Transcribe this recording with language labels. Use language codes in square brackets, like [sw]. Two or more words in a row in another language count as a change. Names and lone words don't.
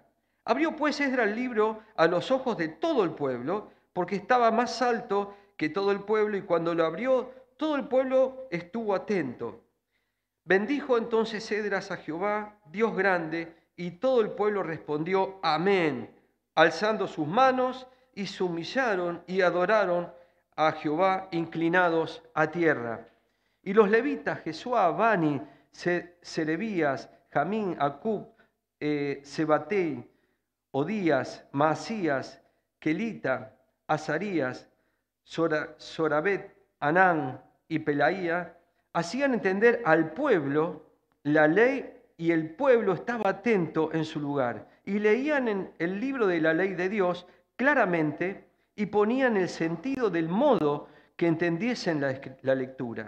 [es] Abrió pues Esdras el libro a los ojos de todo el pueblo, porque estaba más alto que todo el pueblo, y cuando lo abrió, todo el pueblo estuvo atento. Bendijo entonces Esdras a Jehová, Dios grande, y todo el pueblo respondió amén, alzando sus manos, y se humillaron y adoraron a Jehová inclinados a tierra. Y los levitas, Jesuá, Bani, Serebías, Jamín, Acub, Sebatei, Odías, Maasías, Kelita, Azarías, Sorabet, Anán y Pelaía, hacían entender al pueblo la ley, y el pueblo estaba atento en su lugar. Y leían en el libro de la ley de Dios claramente y ponían el sentido del modo que entendiesen la lectura.